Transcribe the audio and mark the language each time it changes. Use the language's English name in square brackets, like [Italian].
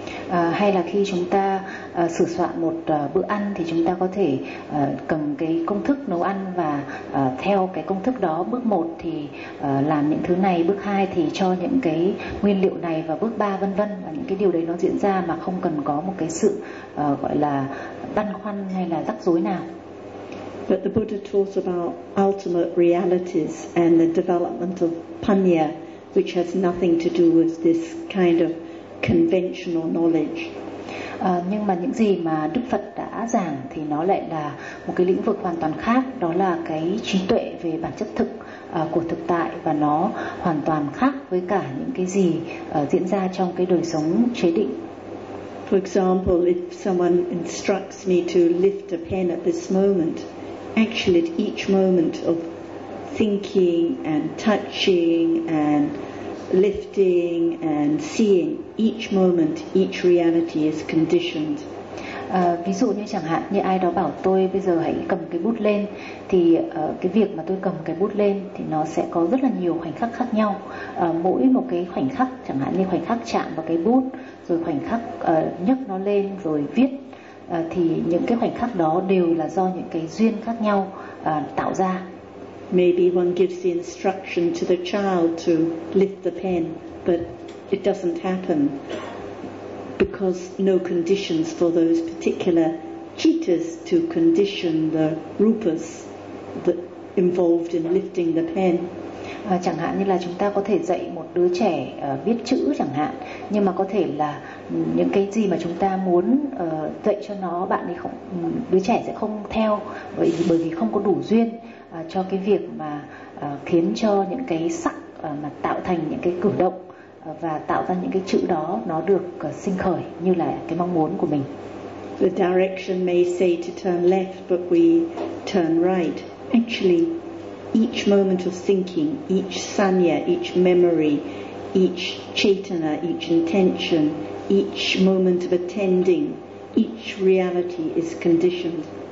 [Vietnamese] Hay là khi chúng ta sửa soạn một bữa ăn thì chúng ta có thể cầm cái công thức nấu ăn và theo cái công thức đó, bước 1 thì làm những thứ này, bước 2 thì cho những cái nguyên liệu này và bước 3 vân vân, và những cái điều đấy nó diễn ra mà không cần có một cái sự gọi là băn khoăn hay là rắc rối nào. [English] But the Buddha taught about ultimate realities and the development of panya, which has nothing to do with this kind of conventional knowledge. [Vietnamese] Nhưng mà những gì mà Đức Phật đã giảng thì nó lại là một cái lĩnh vực hoàn toàn khác, đó là cái trí tuệ về bản chất thực của thực tại, và nó hoàn toàn khác với cả những cái gì diễn ra trong cái đời sống chế định. [English] For example, if someone instructs me to lift a pen at this moment, actually at each moment of thinking and touching and lifting and seeing, each moment, each reality is conditioned. [Vietnamese] Ví dụ như chẳng hạn như ai đó bảo tôi bây giờ hãy cầm cái bút lên, thì cái việc mà tôi cầm cái bút lên thì nó sẽ có rất là nhiều khoảnh khắc khác nhau. Mỗi một cái khoảnh khắc, chẳng hạn như khoảnh khắc chạm vào cái bút, rồi khoảnh khắc nhấc nó lên rồi viết, thì những cái khoảnh khắc đó đều là do những cái duyên khác nhau tạo ra. [English] Maybe one gives the instruction to the child to lift the pen, but it doesn't happen because no conditions for those particular cheetahs to condition the rupas that involved in lifting the pen. [Vietnamese] Chẳng hạn như là chúng ta có thể dạy một đứa trẻ viết chữ chẳng hạn, nhưng mà có thể là những cái gì mà chúng ta muốn dạy cho nó, bạn ấy không, đứa trẻ sẽ không theo, bởi vì không có đủ duyên cho cái việc mà khiến cho những cái sắc mà tạo thành những cái cử động và tạo ra những cái chữ đó nó được sinh khởi như là cái mong muốn của mình. [English] The direction may say to turn left but we turn right. Actually, each moment of thinking, each sanya, each memory, each chaitana, each intention, each moment of attending, each reality is conditioned.